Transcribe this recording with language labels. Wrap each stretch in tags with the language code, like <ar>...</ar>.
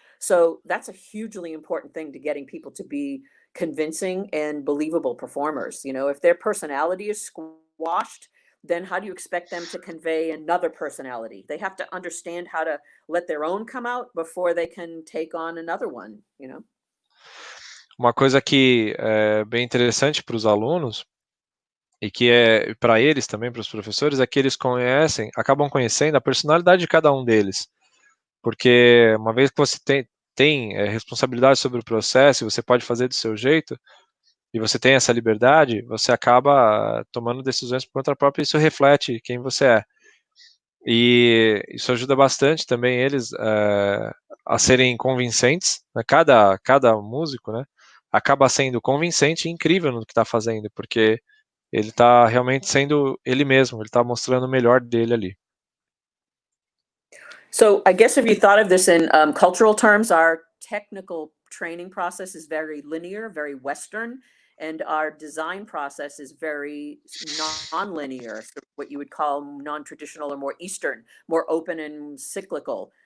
<en>So that's a hugely important thing to getting people to be convincing and believable performers. If their personality is squashed, then how do you expect them to convey another personality? They have to understand how to let their own come out before they can take on another one,</en> <pt>Uma coisa que é bem interessante para os alunos e que é para eles também, para os professores, é que eles acabam conhecendo a personalidade de cada um deles. Porque uma vez que você tem responsabilidade sobre o processo e você pode fazer do seu jeito, e você tem essa liberdade, você acaba tomando decisões por conta própria e isso reflete quem você é. E isso ajuda bastante também eles a serem convincentes, né? Cada músico, né, acaba sendo convincente e incrível no que está fazendo, porque ele está realmente sendo ele mesmo, ele está mostrando o melhor dele ali.</pt> <en>So I guess if you thought of this in cultural terms, our technical training process is very linear, very Western, and our design process is very non-linear, so what you would call non-traditional or more Eastern, more open and cyclical.</en>